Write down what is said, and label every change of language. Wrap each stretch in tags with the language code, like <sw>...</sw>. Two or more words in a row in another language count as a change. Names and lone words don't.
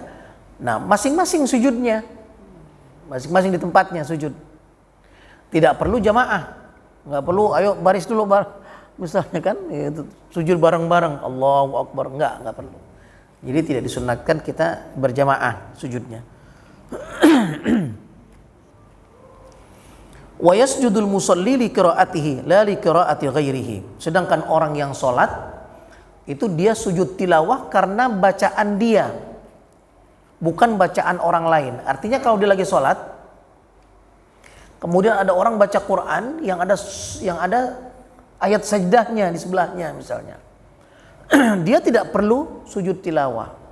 <id>Nah, masing-masing sujudnya, masing-masing di tempatnya sujud. Tidak perlu jamaah, nggak perlu ayo baris dulu misalnya kan, itu sujud bareng-bareng</id> <ar>الله أكبر,</ar> <id>nggak perlu. Jadi tidak disunnahkan kita berjamaah sujudnya.</id> <ar>ويسجد المصلي لقراءته لا لقراءة غيره.</ar> <id>Sedangkan orang yang sholat itu dia sujud tilawah karena bacaan dia, bukan bacaan orang lain. Artinya kalau dia lagi sholat, kemudian ada orang baca Quran yang ada ayat sajdahnya di sebelahnya misalnya, dia tidak perlu sujud tilawah.</id>